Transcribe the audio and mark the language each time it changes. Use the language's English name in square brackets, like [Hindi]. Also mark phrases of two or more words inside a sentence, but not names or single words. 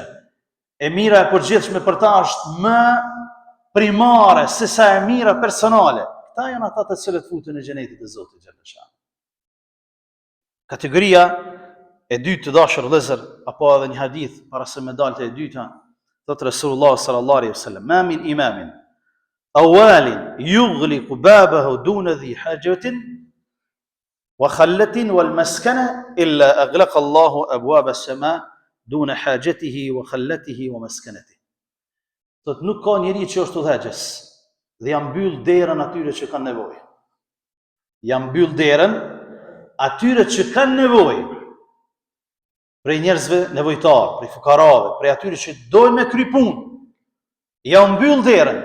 [Albanian] E mira e përgjithshme për ta është më primare se sa e mira personale. Këta janë ata të cilët futen në xhenetin e Zotit xhallahu. Kategoria e dytë të dashur vëllezër, apo edhe një hadith para se me dalte e dyta, thot Resulullah [Arabic] صلى الله عليه وسلم, ما من إمام أو وال يغلق بابه دون ذوي الحاجة والخلة والمسكنة إلا أغلق الله أبواب السماء دون حاجته وخلته ومسكنته. [Albanian] Thot nuk ka njeri që është udhëheqës dhe ja mbyll derën atyre që kanë nevojë. Ja mbyll derën atyre që kanë nevojë. Prej njerëzve nevojtar, prej fukarave, prej atyre që dojnë me kry punë, ja mbyll derën.